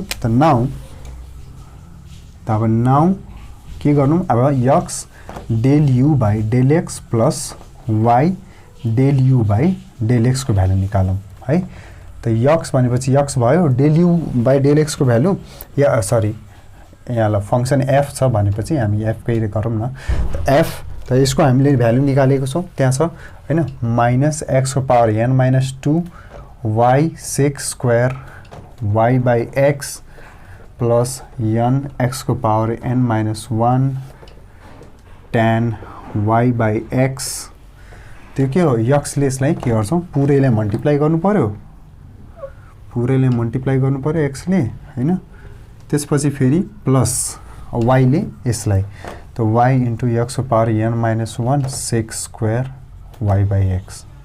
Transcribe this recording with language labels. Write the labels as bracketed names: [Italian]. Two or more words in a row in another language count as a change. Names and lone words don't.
[Nepali] त नाउ के गर्नु, अब x [English] del u by del x plus y del u by del x [Nepali] को भ्यालु निकालौँ है। त x भनेपछि x भयो, [English] del u by del x [Nepali] को भ्यालु या सरी यहाँ ल फंक्सन f छ भनेपछि हामी f कै गरौँ न। f त यसको हामीले भ्यालु निकालेको छौँ त्यहाँ छ हैन, [English] minus x को power n - 2 y sec square y by x plus n x को power n - 1 tan y by x. [Nepali] त्यो के हो x ले यसलाई के गर्छौँ पुरैलाई मल्टिप्लाई गर्नु पर्यो, पुरैलाई मल्टिप्लाई गर्नु पर्यो x ले हैन। त्यसपछि फेरि [English] plus y [Nepali] ले यसलाई त [English] y into x [Nepali] को [English] power n - 1 sec square y by x.